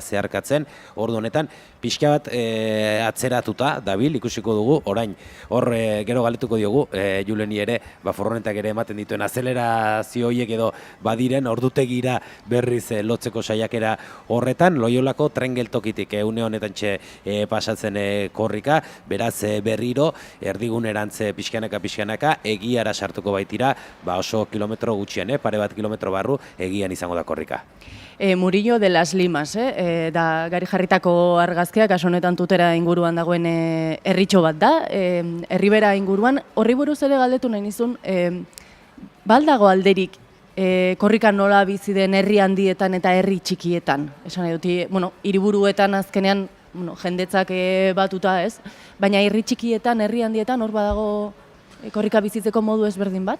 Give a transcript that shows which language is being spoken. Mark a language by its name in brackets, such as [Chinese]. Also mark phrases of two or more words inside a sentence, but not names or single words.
[Basque] zeharkatzen, ordu honetan, pixka bat atzeratuta dabil, ikusiko dugu, orain, hor gero galetuko diogu, Juleni ere, furgonetak ere ematen dituen azelerazio horiek edo badiren, ordutegira berriz lotzeko saiakera horretan, Loiolako tren geltokitik une honetan pasatzen korrika, beraz berriro, erdigunerantz pixkanaka, egiara sartuko baitira, oso kilometro gutxian, pare bat kilometro barru, egian izango da korrika. Murillo de las Limas, da Gari jarritako argazkia, kaso honetan Tutera inguruan dagoen herritxo bat da, herribera inguruan, horri buruz ere galdetu nahi nizun, baldago alderik korrika nola bizi den herri handietan eta herri txikietan, esan nahi dut, hiriburuetan azkenean jendetzak batuta ez, baina herri txikietan, herri handietan hor badago korrika bizitzeko modu ezberdin bat?